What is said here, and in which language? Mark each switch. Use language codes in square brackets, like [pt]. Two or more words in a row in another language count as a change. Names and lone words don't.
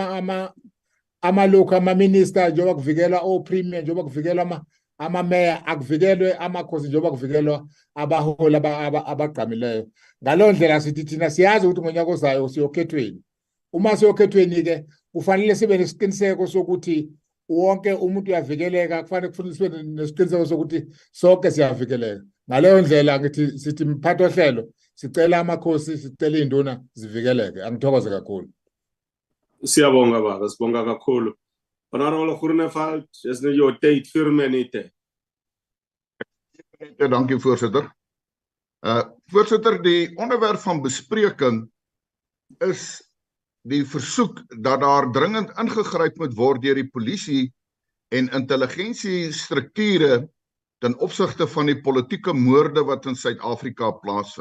[zu] amalokho ama-minister njengoba kuvikelwa o-premier njengoba kuvikelwa ama-mayor akuvikelwe amakhosi njengoba kuvikelwa abaholi abagqamileyo ngaleyo ndlela sithi thina siyazi ukuthi ngonyaka ozayo siyokhethweni uma siyokhethweni-ke kufanele sibe nesiqiniseko sokuthi wonke umuntu uyavikeleka kufanele sibe nesiqiniseko sokuthi sonke siyavikeleka ngaleyo ndlela ngithi sithi mphathi ohlelo sicela amakhosi sicela induna zivikeleke angithokoze kakhulu Siyabonga baba sibonga kakhulu [af] Honorable Groenewald is nou jou tyd 4 minute Dankie voorsitter voorsitter die onderwerp van bespreking is die versoek dat daar dringend ingegryp moet word deur die polisie en intelligensiestrukture ten opsigte van die politieke moorde wat in Suid-Afrika plaasvind.